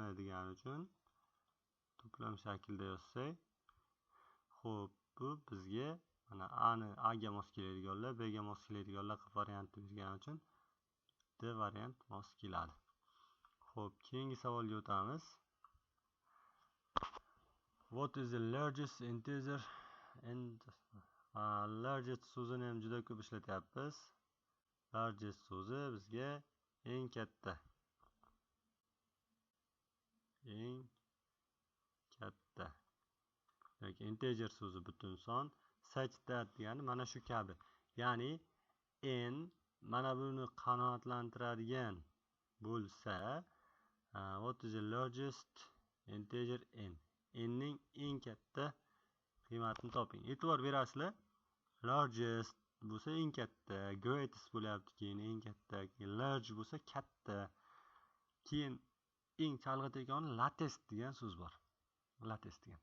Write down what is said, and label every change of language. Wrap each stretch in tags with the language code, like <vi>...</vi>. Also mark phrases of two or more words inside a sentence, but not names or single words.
<uz>degani uchun to'plam shaklida yozsak, xo'p, bu bizga mana a ni a ga mos keladiganlar, b ga mos keladiganlar qilib variantni bergani uchun d variant mos keladi. Xo'p, keyingi savolga o'tamiz.</uz> <en>What is the largest integer and largest</en> <uz>so'zini ham juda ko'p ishlatyapmiz. Largest so'zi bizga eng katta. Eng katta. Demak, integer so'zi butun son.</uz> <en>Such that</en> <uz>degani mana shu kabi. Ya'ni n mana buni qanoatlantiradigan bo'lsa,</uz> <en>what is the largest integer n?</en> <uz>N ning eng katta qiymatini toping. E'tibor berasizlar. Largest bo'lsa eng katta, greatest bo'lyapti, keyin eng katta, keyin large bo'lsa katta. Keyin eng chalg'itegani latest degan so'z bor. Latest degan.</uz>